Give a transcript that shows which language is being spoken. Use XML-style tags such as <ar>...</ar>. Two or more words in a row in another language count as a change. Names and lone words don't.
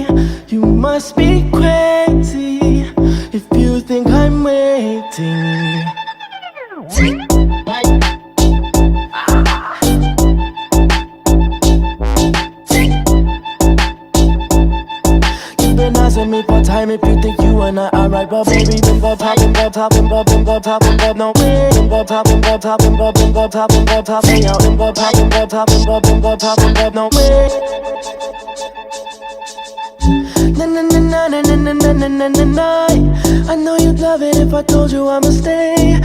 <en>You must be crazy if you think I'm waiting. You've been asking me for time if you think you and I are right. But baby, bim bop top, bim bop top, bim bop, bim bop top, bim bop, no way. Bim bop top, bim bop top, bim bop, bim bop top, bim bop top, hey yo. Bim bop top, bim bop top, bim bop, bim bop top, bim bop, no way. Na na na na na na na na na na na. I know you'd love it if I told you I'ma stay.</en>